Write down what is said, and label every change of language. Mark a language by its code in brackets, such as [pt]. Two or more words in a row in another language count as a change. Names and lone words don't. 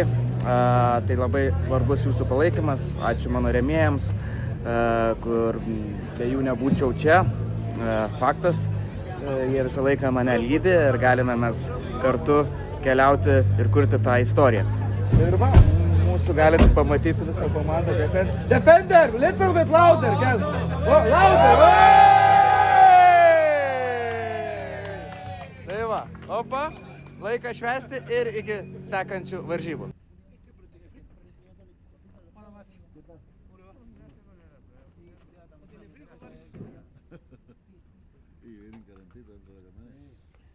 [lt] Tai labai svarbus jūsų palaikymas. Ačiū mano rėmėjams, kur be jų nebūčiau čia. Faktas, jie visą laiką mane lydi ir galime mes kartu keliauti ir kurti tą istoriją. Ir va, mūsų galite pamatyti visą komandą. [en] Defender, little bit louder, guys. Louder! [lt] Tai va, opa, laiką švęsti ir iki sekančių varžybų. [es] Y vienen calentitas para ganar.